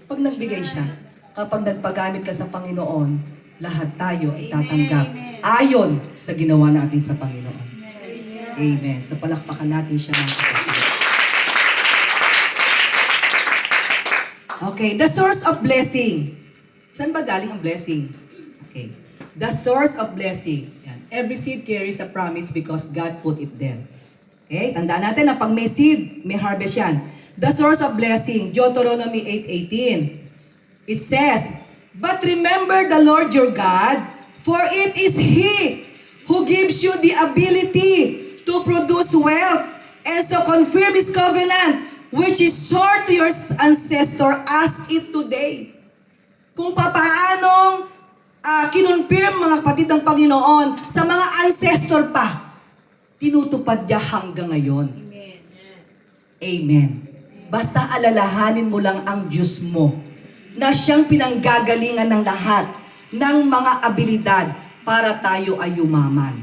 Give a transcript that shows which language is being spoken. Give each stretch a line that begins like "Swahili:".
Filipino: Pag nagbigay siya, kapag nagpagamit ka sa Panginoon, lahat tayo ay tatanggap Amen. ayon sa ginawa natin sa Panginoon. Amen. So palakpakan natin siya mga kapatid.
English: Okay, the source of blessing.
Filipino: Saan ba galing ang blessing?
English: Okay. The source of blessing. Yan. Every seed carries a promise because God put it there. Okay,
Filipino: tandaan natin na pag may seed, may harvest yan.
English: The source of blessing, Deuteronomy 8:18. It says, "But remember the Lord your God, for it is He who gives you the ability to produce wealth and so confirm His covenant, which is sworn to your ancestor as it today."
Filipino: Kung papaanong kinonfirm mga kapatid ng Panginoon sa mga ancestor pa, tinutupad niya hanggang ngayon. Amen. Amen. Basta alalahanin mo lang ang Diyos mo na siyang pinanggagalingan ng lahat ng mga abilidad para tayo ay yumaman.